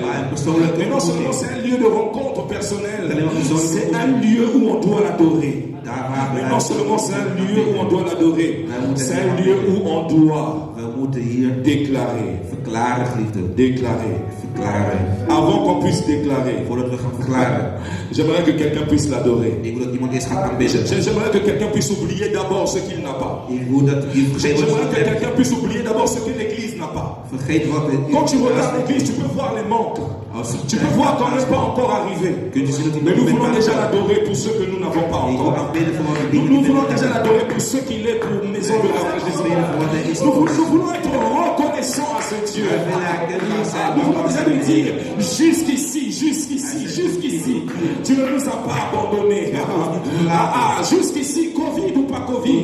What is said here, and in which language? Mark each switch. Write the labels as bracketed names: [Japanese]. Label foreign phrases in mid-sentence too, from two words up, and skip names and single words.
[French] Mais non seulement c'est un lieu de rencontre personnelle, c'est un lieu où on doit l'adorer. Mais non seulement c'est un lieu où on doit l'adorer, c'est un lieu où on doit déclarer. [Dutch] verklaren. [French] Avant qu'on puisse déclarer, [Dutch] Voordat we gaan verklaren. [French] j'aimerais que quelqu'un puisse l'adorer. [Dutch] Ik wil dat iemand eerst gaat aanbidden. [French] J'aimerais que quelqu'un puisse oublier d'abord ce qu'il n'a pas. [Dutch] Ik wil dat je vergeet wat [French] J'aimerais [Dutch] je [French] que [Dutch] hebt. [French] quelqu'un puisse oublier d'abord ce que l'Église n'a pas. [Dutch] Vergeet wat het [French] Quand tu regardes l'Église, tu peux voir les manques. Tu peux voir qu'on n'est pas encore arrivé. [Dutch] Kun je zien dat hij [French] Mais [Dutch] nog [French] nous [Dutch] niet [French] voulons déjà [Dutch] bent. [French] l'adorer pour ceux que nous n'avons pas [Dutch] Ik wil [French] encore. [Dutch] aanbidden voor wat we [French] Nous, [Dutch] dingen [French] nous [Dutch] niet [French] voulons [Dutch] hebben. [French] déjà l'adorer pour ce qu'il est pour Maison de la Vraie Jésus. Nous voulons être reconnaissants à ce Dieu. Nous voulons déjà lui dire, jusqu'ici, tu ne nous as pas abandonnés. Jusqu'ici, Covid ou pas Covid.